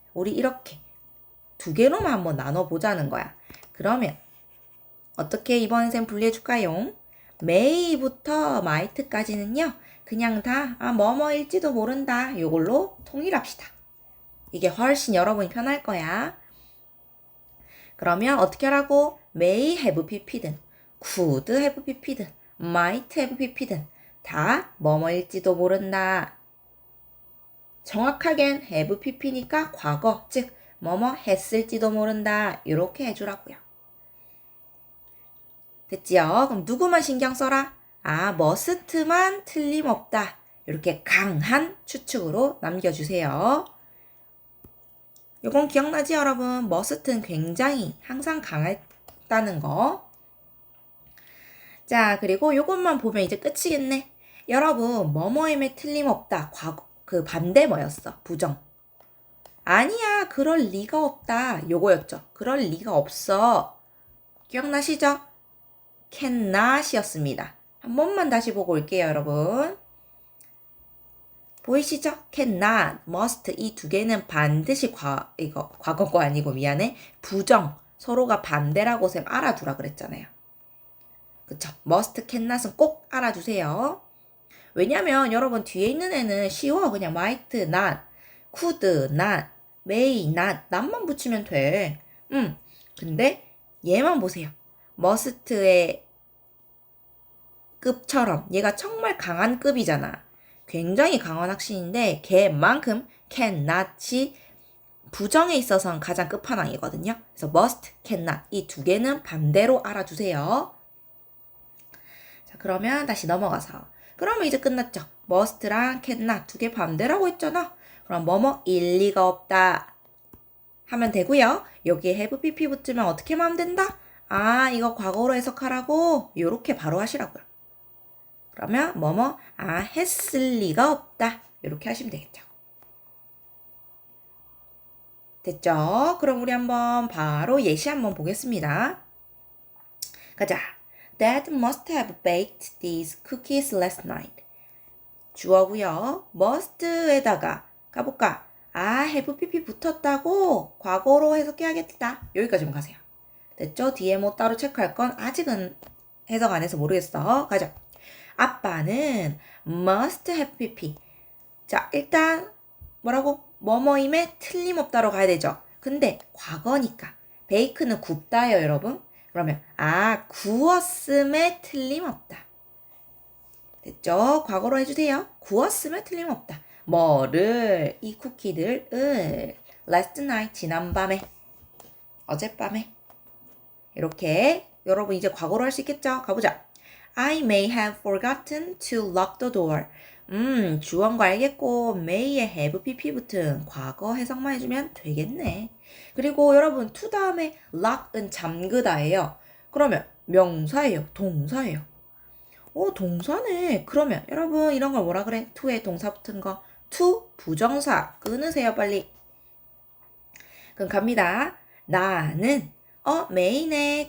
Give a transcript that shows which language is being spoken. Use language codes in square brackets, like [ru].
[ko] 우리 이렇게 두 개로만 한번 나눠보자는 거야. 그러면 어떻게 이번 쌤 분리해줄까요? may부터 might까지는요. 그냥 다 뭐뭐일지도 모른다. 요걸로 통일합시다. 이게 훨씬 여러분이 편할 거야. 그러면 어떻게 하라고? may have pp든 could have pp든 might have pp든 다 뭐뭐일지도 모른다. 정확하겐 have pp니까 과거, 즉 뭐뭐 했을지도 모른다. 이렇게 해주라고요. 됐지요? 그럼 누구만 신경 써라? must만 틀림없다. 이렇게 강한 추측으로 남겨주세요. 요건 기억나지 여러분? must는 굉장히 항상 강했다는 거. 자, 그리고 요것만 보면 이제 끝이겠네. 여러분, 뭐뭐임에 틀림없다. 과거, 그 반대 뭐였어? 부정. 아니야, 그럴 리가 없다. 요거였죠. 그럴 리가 없어. 기억나시죠? cannot이었습니다. 한 번만 다시 보고 올게요, 여러분. 보이시죠? cannot, must 이 두 개는 반드시 과거가 아니고 미안해. 부정. 서로가 반대라고 쌤 알아두라 그랬잖아요. 그쵸? must, cannot은 꼭 알아두세요. 왜냐면 여러분 뒤에 있는 애는 쉬워. 그냥 might not, could not, may not, not만 붙이면 돼. 근데 얘만 보세요. must의 급처럼 얘가 정말 강한 급이잖아. 굉장히 강한 확신인데 걔만큼 cannot이 부정에 있어서는 가장 끝판왕이거든요. 그래서 must, cannot 이 두 개는 반대로 알아두세요. 자, 그러면 다시 넘어가서 그러면 이제 끝났죠. must랑 cannot 두 개 반대라고 했잖아. 그럼 뭐뭐 일리가 없다 하면 되고요. 여기에 have pp 붙으면 어떻게 하면 된다? 아, 이거 과거로 해석하라고 요렇게 바로 하시라고요. 그러면 뭐뭐 했을 리가 없다. 이렇게 하시면 되겠죠. 됐죠? 그럼 우리 한번 바로 예시 한번 보겠습니다. 가자. [en] Dad must have baked these cookies last night. [ko] 주어고요. must에다가 가볼까? have pp 붙었다고 과거로 해석해야겠다. 여기까지만 가세요. 됐죠? 뒤에 뭐 따로 체크할 건 아직은 해석 안 해서 모르겠어. 가자. 아빠는 must have pp. 자, 일단 뭐라고? 뭐뭐임에 틀림없다로 가야 되죠. 근데 과거니까 베이크는 굽다예요, 여러분. 그러면 구웠음에 틀림없다. 됐죠? 과거로 해주세요. 구웠음에 틀림없다. 뭐를? 이 쿠키들을 last night 지난밤에 어젯밤에 이렇게 여러분 이제 과거로 할 수 있겠죠? 가보자. [en] I may have forgotten to lock the door. [ko] 주어인 거 알겠고 may에 have pp 붙은 과거 해석만 해주면 되겠네. 그리고 여러분 to 다음에 lock은 잠그다예요. 그러면 명사예요? 동사예요? 동사네. 그러면 여러분 이런 걸 뭐라 그래? to에 동사 붙은 거 to 부정사 끊으세요 빨리. 그럼 갑니다. 나는 메이네.